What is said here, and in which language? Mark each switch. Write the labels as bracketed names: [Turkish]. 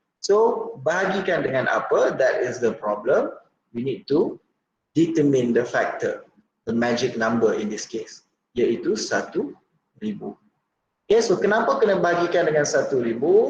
[Malay] So bahagikan dengan apa? [English] That is the problem. We need to determine the factor, the magic number in this case, iaitu 1,000. [Malay] Okay, so kenapa kena bahagikan dengan 1,000?